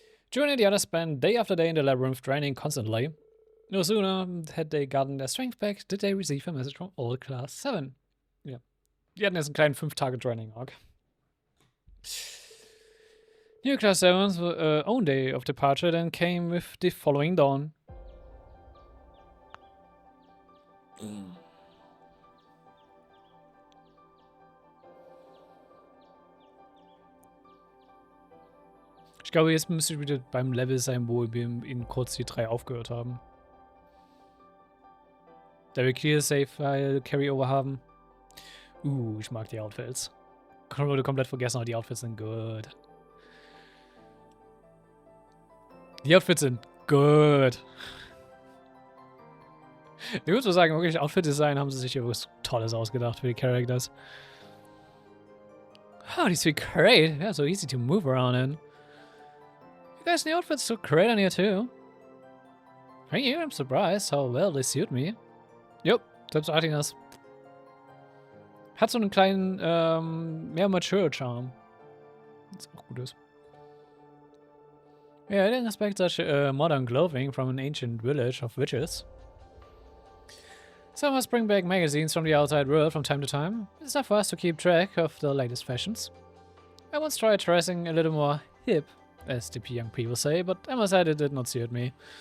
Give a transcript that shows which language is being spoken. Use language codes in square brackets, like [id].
[en] June and the others spent day after day in the labyrinth training constantly. No sooner had they gotten their strength back, did they receive a message from Old Class 7. [de] Ja. Die hatten jetzt einen kleinen 5-Tage-Training-Arc. [en] New Class 7's own day of departure then came with the following dawn. [de] Ich glaube, jetzt müsste ich wieder beim Level sein, wo wir in Cold Steel 3 aufgehört haben. Da wir Clear Save File Carryover haben. Ich mag die Outfits. Wurde komplett vergessen, aber die Outfits sind gut. Die Outfits sind gut. Ich muss so sagen, wirklich Outfit-Design haben sie sich hier was Tolles ausgedacht für die Characters. [en] Oh, these feel great. Yeah, so easy to move around in. You guys, the outfits look great on here too. Thank you, I'm surprised how well they suit me. [de] Jupp, selbst Artinas. Hat so einen kleinen, mehr Mature-Charme. Was auch gut ist. [en] Yeah, I didn't expect such modern clothing from an ancient village of witches. Some must bring back magazines from the outside world from time to time. It's enough for us to keep track of the latest fashions. I once tried dressing a little more hip, as the young people say, but I must say it did not suit me.